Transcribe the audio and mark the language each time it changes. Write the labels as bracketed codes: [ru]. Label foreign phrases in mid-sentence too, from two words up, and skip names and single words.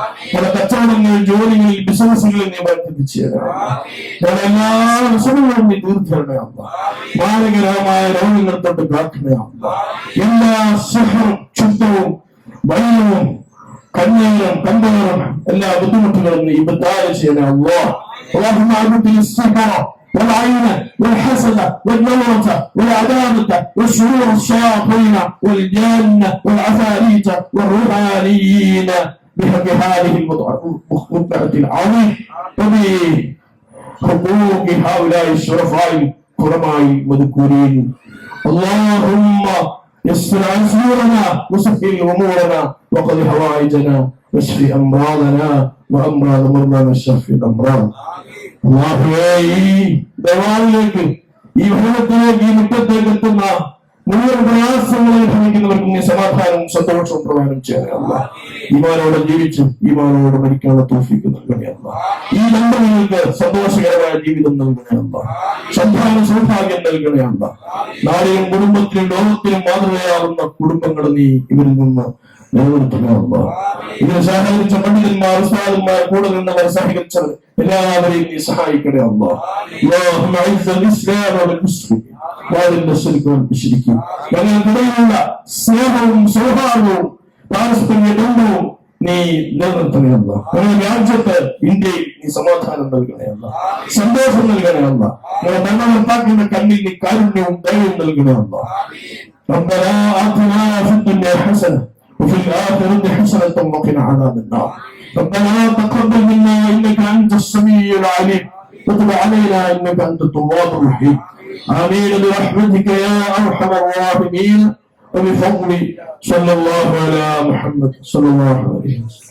[ml] ഞങ്ങളുടെ കച്ചവടങ്ങളിൽ ജോലികളിൽ ബിസിനസ്സുകളിൽ നീ ബർക്കത്ത് ചെയ്യണേ അല്ലാഹ്. ഞങ്ങളുടെ എല്ലാ വിഷമങ്ങളും നീ തീർക്കണേ അല്ലാഹ്. മാരകരമായ രോഗങ്ങൾ തൊട്ട് കാക്കണേ അല്ലാഹ്. എല്ലാ സിഹറും ക്ഷുദ്രവും ഭയവും കണ്ണീരും കമ്പേറും എല്ലാ ബുദ്ധിമുട്ടുകളും നീ ഇബ്താൽ ചെയ്യണേ അല്ലാഹ്. [ar] اللهم أبدل السحر والعين والحسد والنورة والعدامة والشرور الشياطين والجن والعفاريت والروحانيين بحق هذه المتعة العظيم وبحقوق هؤلاء الشرفاء الكرماء المذكورين. اللهم يسر عسيرنا وسهل أمورنا وقض حوائجنا واشف أمراضنا وأمراض مرضانا الشافي الأمراض. [ml] അല്ലാഹുവേ ഈ ദേവാലയത്തിലേക്ക്, ഈ ഭവനത്തിലേക്ക്, ഈ മുറ്റത്തേക്ക് എത്തുന്ന മുഴുവൻ പ്രയാസങ്ങളെ ഭവിക്കുന്നവർക്കും നീ സമാധാനവും സന്തോഷവും പ്രദാനം ചെയ്യണേ അല്ലാഹ്. ഈമാനോടെ ജീവിച്ച് ഈമാനോടെ മരിക്കാനുള്ള തൗഫീഖ് നൽകണേ അല്ലാഹ്. ഈ ദമ്പതികൾക്ക് സന്തോഷകരമായ ജീവിതം നൽകണേ അല്ലാഹ്. സന്താന സൗഭാഗ്യം നൽകണേ അല്ലാഹ്. നാളെയും കുടുംബത്തിലും ലോകത്തിലും മാതൃകയാകുന്ന കുടുംബങ്ങൾ നീ ഇവരിൽ നിന്ന് നിലനിർത്തണേ അല്ലാഹ്. ഇതിനെ സഹകരിച്ച പണ്ഡിതന്മാർ, ഉസ്താദന്മാർ, കൂടെ നിന്നവർ, സഹകരിച്ചവർ എല്ലാവരെയും നീ സഹായിക്കണേ അല്ലാഹ്. [ar] اللهم اعز الاسلام والمسلمين واذل الشرك والمشركين. [ml] ഞങ്ങൾക്കിടയിലുള്ള സ്നേഹവും സൗഹാർദ്ദവും പാരസ്പര്യ ബന്ധവും നീ നിലനിർത്തണേ അല്ലാഹ്. ഞങ്ങളുടെ രാജ്യത്ത് ഇന്ത്യയിൽ നീ സമാധാനം നൽകണേ അല്ലാഹ്, സന്തോഷം നൽകണേ അല്ലാഹ്. ഞങ്ങളുടെ ഭരണകർത്താക്കളുടെ കണ്ണിൽ നീ കാരുണ്യവും ദയവും നൽകണേ അല്ലാഹ്. [ar] ربنا آتنا في الدنيا حسنة وفي الآخرة حسنة وقنا عذاب النار. ربنا تقبل منا إنك أنت السميع العليم وتب علينا إنك أنت التواب الرحيم. آمين برحمتك يا أرحم الراحمين وبفضل صلى الله على محمد صلى الله عليه وسلم.